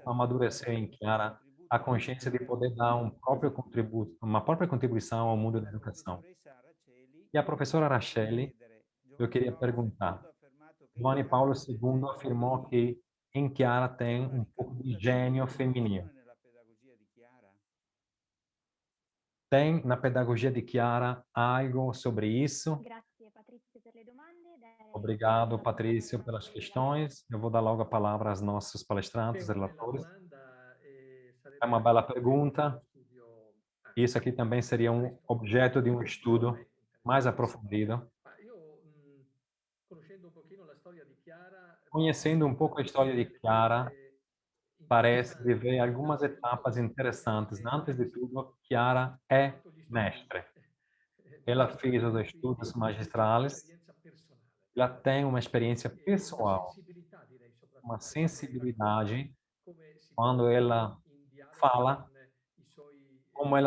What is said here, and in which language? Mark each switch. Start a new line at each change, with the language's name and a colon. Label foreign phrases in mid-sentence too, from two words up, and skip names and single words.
Italian: consapevolezza di
Portuguese: amadureceu
Italian: poter
Portuguese: em
Italian: dare un Chiara a contributo
Portuguese: consciência de
Italian: all'educazione al
Portuguese: poder
Italian: mondo
Portuguese: dar um próprio
Italian: dell'educazione?
Portuguese: contributo, uma própria contribuição ao mundo da
Italian: Alla
Portuguese: educação.
Italian: professoressa Raccelli
Portuguese: E a professora
Italian: volevo
Portuguese: Racheli,
Italian: chiedere,
Portuguese: eu
Italian: Giovanni
Portuguese: queria
Italian: Paolo
Portuguese: perguntar,
Italian: II ha affermato che in
Portuguese: Giovanni Paulo
Italian: Chiara del
Portuguese: II
Italian: genio
Portuguese: afirmou
Italian: femminile.
Portuguese: que em Chiara
Italian: C'è
Portuguese: tem
Italian: una
Portuguese: um pouco de
Italian: ricaduta
Portuguese: gênio
Italian: dell'educazione
Portuguese: feminino.
Italian: nella pedagogia di Chiara?
Portuguese: Tem na pedagogia de Chiara algo sobre isso?
Italian: Grazie Patrizia per le domande.
Portuguese: Obrigado,
Italian: La
Portuguese: Patrício,
Italian: parola
Portuguese: pelas
Italian: ai relatori.
Portuguese: questões. Eu vou dar logo a palavra aos nossos palestrantes,
Italian: Una bella
Portuguese: relatores.
Italian: domanda e
Portuguese: É
Italian: sarebbe
Portuguese: uma
Italian: anche
Portuguese: bela
Italian: oggetto di uno
Portuguese: pergunta.
Italian: studio
Portuguese: Isso aqui também seria
Italian: presto,
Portuguese: objeto de um
Italian: futuro
Portuguese: estudo
Italian: e
Portuguese: mais
Italian: interessante.
Portuguese: aprofundido.
Italian: Ma io,
Portuguese: Conhecendo um pouco a história de Chiara, parece viver algumas etapas interessantes. Antes de tudo, Chiara é mestre. Ela fez os estudos magistrales, ela tem uma experiência pessoal, uma sensibilidade quando ela fala, como ela